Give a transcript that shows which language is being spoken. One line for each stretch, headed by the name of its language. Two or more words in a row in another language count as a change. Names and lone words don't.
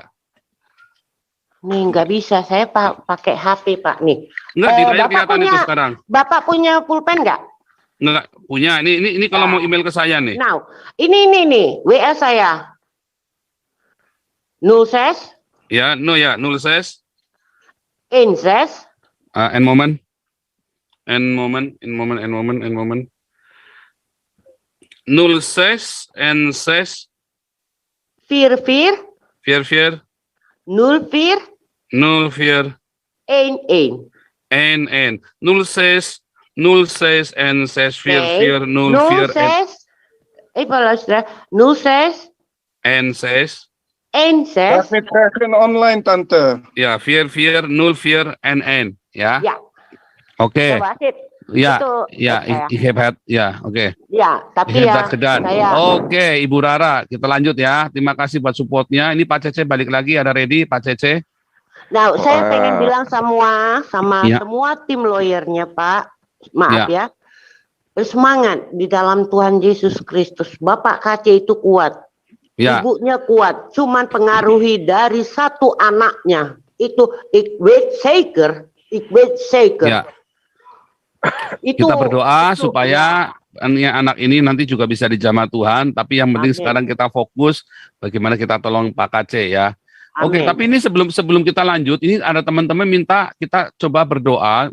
Indonesian: Nih nggak bisa. Saya pakai HP Pak nih. Nggak, di layar kelihatan itu sekarang. Bapak punya pulpen nggak? Nggak punya. Ini kalau mau email ke saya nih. Now, ini nih WA saya. 06 Ya, 06.
Dutch: En 6 En moment. 06 en 6 44 44 04 04 11 en 06 06 en 6 44 04 06 even luisteren 06 en 6 en 6
Indonesian: Kevin online tante. ya 44 04 en ya. Ya. Oke. Coba sip. Ya, Itu, ya,
Dutch: ik heb het,
Indonesian: ya, oke. Ya, tapi
Dutch: Ik heb
Indonesian: ya
Dutch: dat gedaan.
Indonesian: saya Oke, Ibu Rara, kita lanjut ya. Terima kasih buat supportnya. Ini Pak Cece balik lagi, ada ready, Pak Cece? Nah, saya pengen bilang sama Ya. semua tim lawyernya Pak, maaf Ya. ya, bersemangat di dalam Tuhan Yesus Kristus. Bapak KC itu kuat, Ya, ibunya kuat, cuman pengaruhi dari satu anaknya.
Dutch: Itu ik weet zeker.
Indonesian: ya. Itu, Kita berdoa itu, supaya anak ini nanti juga bisa dijamah Tuhan. Tapi yang penting Amin. sekarang kita fokus bagaimana kita tolong Pak KC ya. Oke, Amin. tapi ini sebelum kita lanjut, ini ada teman-teman minta kita coba berdoa.